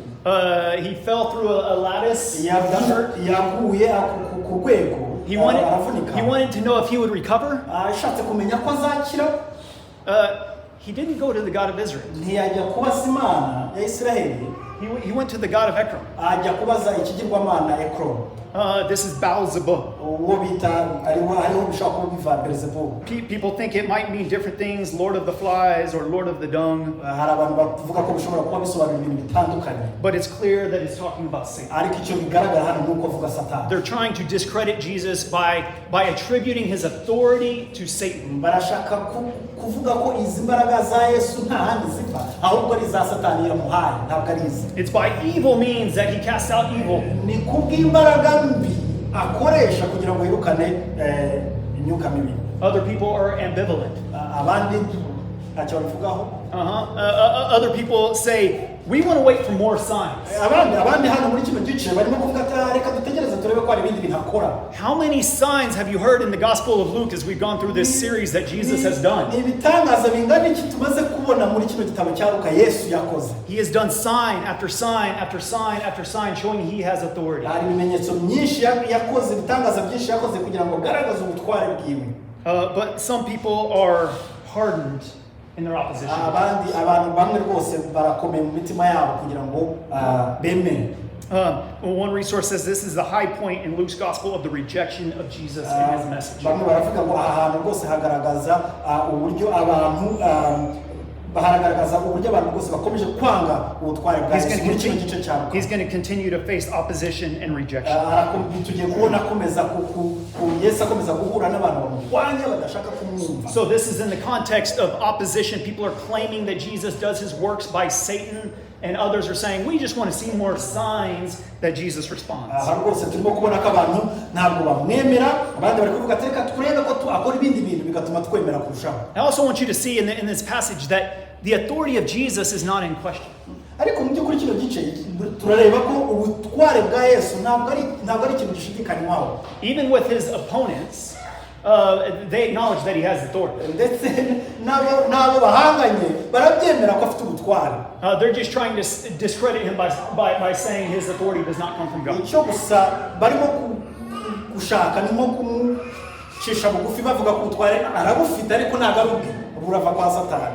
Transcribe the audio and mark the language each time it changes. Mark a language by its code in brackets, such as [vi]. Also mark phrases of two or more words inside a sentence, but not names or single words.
[en] he fell through a lattice. [rw] yaguye ku rwego. [en] He wanted to know if he would recover. [rw] ashatse kumenya ko azakira. [en] He didn't go to the God of Israel. [rw] ntiyajya kubaza Imana ya Israheli, [en] He went to the God of Ekron. [rw] ajya kubaza ikigirwamana Ekron. [en] This is Beelzebub. [rw] uwo bita hariho bishobora kuba biva Beelzebul. [en] People think it might mean different things, Lord of the Flies or Lord of the Dung. [rw] hari abantu bavuga ko bishobora kuba bisobanura ibintu bitandukanye, [en] But it's clear that it's talking about Satan. [rw] ariko icyo bigaragara hano ni uko avuga Satani. [en] They're trying to discredit Jesus by attributing his authority to Satan. [rw] barashaka kuvuga ko izi mbaraga za Yesu nta handi ziva, ahubwo ari za Satani yamuhaye, ntabwo ari izi. [en] It's by evil means that he casts out evil. [rw] ni kubw'imbaraga mbi akoresha kugira ngo yirukane imyuka mibi. [en] Other people are ambivalent. [rw] Abandi ntacyo babivugaho. [en] Other people say, we want to wait for more signs. [rw] Abandi hano muri kino gice barimo kuvuga ati reka dutegereze turebe ko hari ibindi bintu akora. [en] How many signs have you heard in the Gospel of Luke as we've gone through this series that Jesus has done? [rw] Ibitangaza bingana iki tumaze kubona muri kino gitabo cya Luka Yesu yakoze. [en] He has done sign after sign after sign after sign showing he has authority. [rw] Hari ibimenyetso byinshi yakoze, ibitangaza byinshi yakoze kugira ngo agaragaze ubutware bwiwe. [en] But some people are hardened in their opposition. [rw] Abantu bamwe rwose barakomeye mu mitima yabo kugira ngo bemere. [en] One resource says this is the high point in Luke's gospel of the rejection of Jesus and his message. [rw] Bamwe baravuga ngo ahantu rwose hagaragaza uburyo abantu bagaragaza uburyo abantu bose bakomeje kwanga ubutware bwa Yesu muri kino gice cyabo. [en] He's going to continue to face opposition and rejection. [rw] Tugiye kubona akomeza Yesu akomeza guhura n'abantu bamurwanya badashaka kumwumva. [en] So this is in the context of opposition. People are claiming that Jesus does his works by Satan, and others are saying we just want to see more signs that Jesus responds. [rw] Rwose turimo kubona ko abantu ntabwo bamwemera, abandi bari kuvuga reka turebe ko akora ibindi bintu bigatuma twemera kurushaho. [en] I also want you to see in this passage that the authority of Jesus is not in question. [rw] Ariko mu by'ukuri kino gice turareba ko ubutware bwa Yesu ntabwo ari ikintu gishidikanywaho. [en] Even with his opponents, they acknowledge that he has authority. [rw] Ndetse nabo bahanganye barabyemera ko afite ubutware. [en] They're just trying to discredit him by saying his authority does not come from God. [rw] Icyo gusa barimo gushaka ni nko kumucisha bugufi bavuga ko ubutware arabufite ariko ntabwo ari ubwe burava kwa Satani.